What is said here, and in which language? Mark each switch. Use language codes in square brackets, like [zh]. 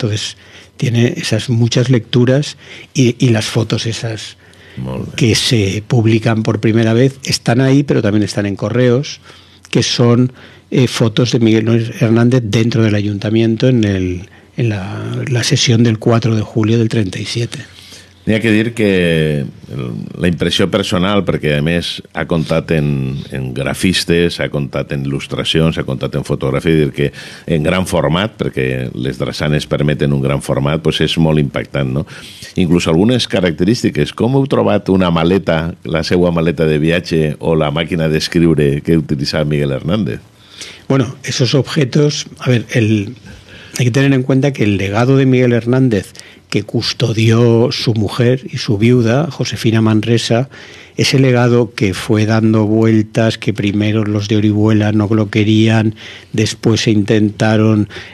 [es] Entonces tiene esas muchas lecturas y las fotos esas que se publican por primera vez están ahí, pero también están en correos, que son fotos de Miguel Hernández dentro del ayuntamiento en la sesión del 4 de julio del 37. [ca] N'hi ha que dir que la impressió personal, perquè a més ha comptat en grafistes, ha comptat en il·lustracions, ha comptat en fotografia, dir que en gran format, perquè les drassanes permeten un gran format, doncs és molt impactant, no? Inclús algunes característiques, com heu trobat una maleta, la seva maleta de viatge o la màquina d'escriure que utilitzava Miguel Hernández? [es] Bueno, esos objetos, a ver, hay que tener en cuenta que el legado de Miguel Hernández, que custodió su mujer y su viuda, Josefina Manresa, ese legado que fue dando vueltas, que primero los de Orihuela no lo querían, después se intentaron